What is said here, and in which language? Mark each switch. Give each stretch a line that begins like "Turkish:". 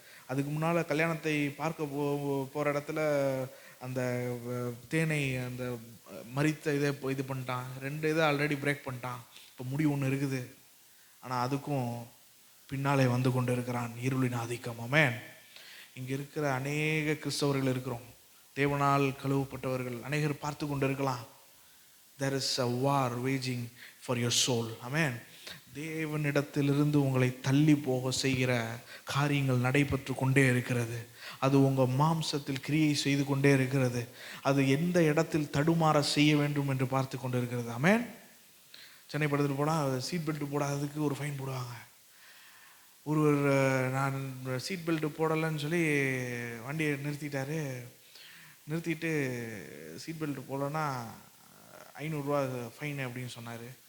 Tamil: அதுக்கு முன்னால் கல்யாணத்தை பார்க்க போகிற இடத்துல அந்த தேனை அந்த மரித்த இதை இது பண்ணிட்டான். 2 இதை ஆல்ரெடி பிரேக் பண்ணிட்டான். இப்போ முடி ஒன்று இருக்குது. ஆனால் அதுக்கும் பின்னாலே வந்து கொண்டு இருக்கிறான் இருளின் ஆதிக்கம். ஆமென். இங்கே இருக்கிற அநேக கிறிஸ்தவர்கள் இருக்கிறோம், தேவனால் கழுவப்பட்டவர்கள் அநேகர் பார்த்து கொண்டு இருக்கலாம்.
English: there is a war waging for your soul.
Tamil: ஆமென். தேவனிடத்திலிருந்து உங்களை தள்ளி போக செய்கிற காரியங்கள் நடைபெற்று கொண்டே இருக்கிறது. அது உங்கள் மாம்சத்தில் கிரியை செய்து கொண்டே இருக்கிறது. அது எந்த இடத்தில் தடுமாற செய்ய வேண்டும் என்று பார்த்து கொண்டு இருக்கிறது. ஆமென். சென்னை படத்தில் போனால் சீட் பெல்ட் போடாததுக்கு ஒரு ஃபைன் போடுவாங்க. ஒருவர் நான் சீட் பெல்ட் போடலைன்னு சொல்லி வண்டியை நிறுத்திட்டு சீட் பெல்ட் போடலைன்னா 500 ரூபா ஃபைன் அப்படின்னு சொன்னார்.